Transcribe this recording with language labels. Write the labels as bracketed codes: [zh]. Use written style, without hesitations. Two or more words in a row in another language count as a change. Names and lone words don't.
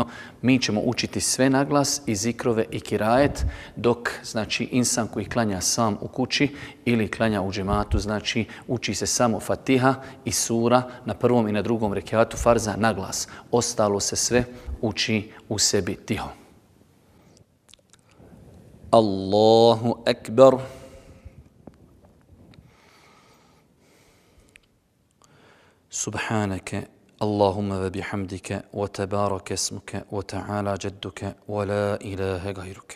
[bs] Mi ćemo učiti sve na glas i zikrove i kirajet, dok znači insan koji klanja sam u kući ili klanja u džematu, znači uči se samo Fatiha i sura na prvom i na drugom rekatu farza na glas. Ostalo se sve uči u sebi tiho. [ar] الله أكبر. سبحانك اللهم وبحمدك وتبارك اسمك وتعالى جدك ولا إله غيرك.